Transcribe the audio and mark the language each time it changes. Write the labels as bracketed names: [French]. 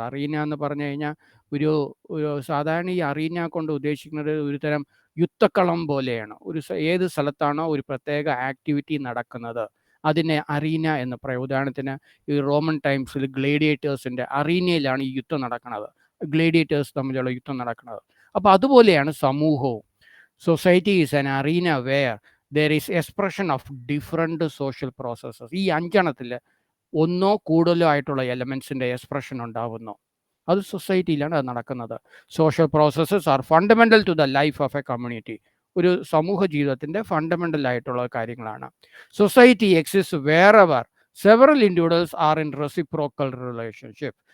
[Malayalam] Arena എന്ന് പറഞ്ഞു കഴിഞ്ഞാൽ ഒരു സാധാരണ ഈ അറീന കൊണ്ട് ഉദ്ദേശിക്കുന്നത് ഒരു തരം യുദ്ധക്കളം പോലെയാണ്. ഏത് സ്ഥലത്താണോ ഒരു പ്രത്യേക ആക്ടിവിറ്റി നടക്കുന്നത് അതിനെ അറീന എന്ന് പറയും. ഉദാഹരണത്തിന് ഈ റോമൻ ടൈംസിൽ ഗ്ലേഡിയേറ്റേഴ്സിൻ്റെ അറീനയിലാണ് ഈ യുദ്ധം നടക്കുന്നത്, ഗ്ലേഡിയേറ്റേഴ്സ് തമ്മിലുള്ള യുദ്ധം നടക്കുന്നത്. അപ്പോൾ അതുപോലെയാണ് സമൂഹവും. [English] Society is an arena where there is expression of different social processes. [Malayalam] ഈ 5 എണ്ണത്തിൽ ഒന്നോ കൂടുതലോ ആയിട്ടുള്ള എലമെൻസിൻ്റെ എക്സ്പ്രഷൻ ഉണ്ടാവുന്നു. അത് സൊസൈറ്റിയിലാണ് അത് നടക്കുന്നത്. [English] Social processes are fundamental to the life of a community. [Malayalam] ഒരു സമൂഹ ജീവിതത്തിൻ്റെ ഫണ്ടമെൻ്റൽ ആയിട്ടുള്ള കാര്യങ്ങളാണ്. [English] Society exist wherever several individuals are in reciprocal relationship.